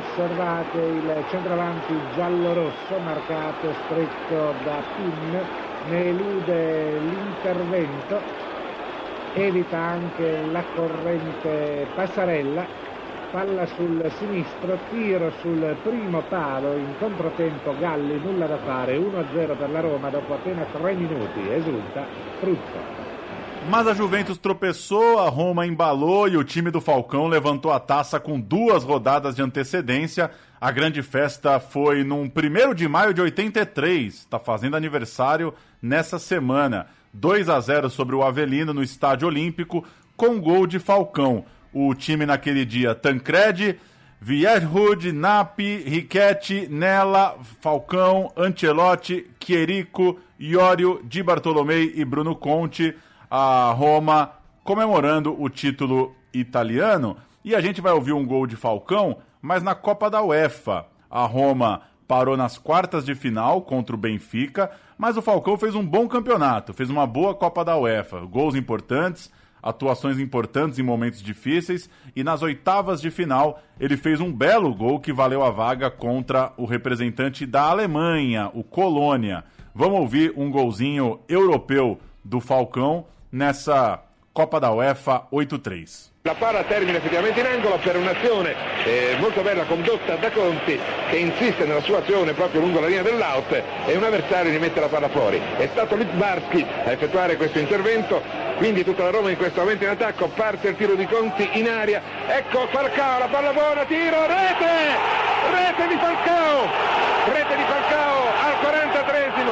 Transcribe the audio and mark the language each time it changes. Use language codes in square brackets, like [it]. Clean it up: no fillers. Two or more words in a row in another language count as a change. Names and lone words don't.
[it] Osservate il centravanti giallo-rosso marcato stretto da Pin, ne elude l'intervento, evita anche la corrente Passarella, palla sul sinistro, tiro sul primo palo, in controtempo Galli, nulla da fare, 1-0 per la Roma dopo appena 3 minuti, esulta Pruzzo. [pt] Mas a Juventus tropeçou, a Roma embalou e o time do Falcão levantou a taça com 2 rodadas de antecedência. A grande festa foi num 1º de maio de 83, está fazendo aniversário nessa semana. 2-0 sobre o Avelino no Estádio Olímpico, com gol de Falcão. O time naquele dia, Tancredi, Vierhud, Napi, Riquetti, Nella, Falcão, Ancelotti, Chierico, Iorio, Di Bartolomei e Bruno Conte. A Roma comemorando o título italiano. E a gente vai ouvir um gol de Falcão, mas na Copa da UEFA. A Roma parou nas quartas de final contra o Benfica, mas o Falcão fez um bom campeonato, fez uma boa Copa da UEFA. Gols importantes, atuações importantes em momentos difíceis, e nas oitavas de final ele fez um belo gol que valeu a vaga contra o representante da Alemanha, o Colônia. Vamos ouvir um golzinho europeu do Falcão nessa Copa da UEFA 8-3. [it] La palla termina effettivamente in angolo per un'azione molto bella condotta da Conti, che insiste nella sua azione proprio lungo la linea dell'out e un avversario rimette la palla fuori. È stato Littbarski a effettuare questo intervento, quindi tutta la Roma in questo momento in attacco, parte il tiro di Conti in aria, ecco Falcao, la palla buona, tiro, rete di Falcao al 43esimo.